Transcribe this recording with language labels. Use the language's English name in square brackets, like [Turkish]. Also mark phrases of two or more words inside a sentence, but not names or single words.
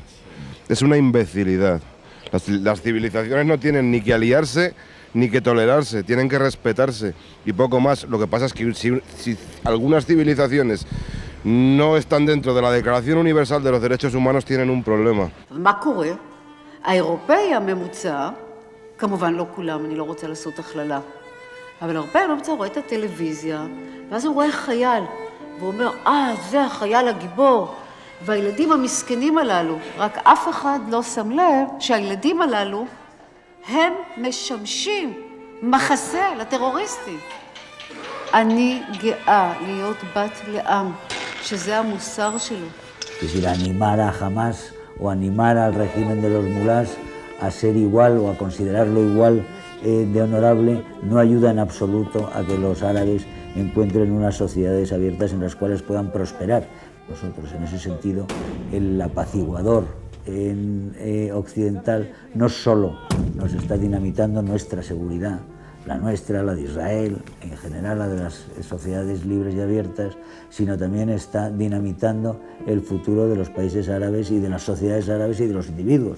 [Spanish] Es una imbecilidad. Las civilizaciones no tienen ni que aliarse ni que tolerarse, tienen que respetarse y poco más. Lo que pasa es que si algunas civilizaciones no están dentro de la Declaración Universal de los Derechos Humanos, tienen un problema. [Hebrew] מה קורה? האירופאי הממוצע, כמובן לא כולם, אני לא רוצה לעשות הכללה, אבל האירופאי הממוצע רואה את הטלוויזיה, ואז הוא רואה חייל, והוא אומר, זה החייל הגיבור, והילדים המסכנים הללו, רק אף אחד לא שם לב שהילדים הללו הם משמשים מחסה לטרוריסטים. אני גאה להיות בת לעם, שזה המוסר שלו. [Spanish] Es decir, animar a Hamas o animar al régimen de los mulás a ser igual o a considerarlo igual de honorable no ayuda en absoluto a que los árabes encuentren unas sociedades abiertas en las cuales puedan prosperar. Nosotros, en ese sentido, el apaciguador occidental no solo nos está dinamitando nuestra seguridad, la nuestra, la de Israel, en general la de las sociedades libres y abiertas, sino también está dinamitando el futuro de los países árabes y de las sociedades árabes y de los individuos.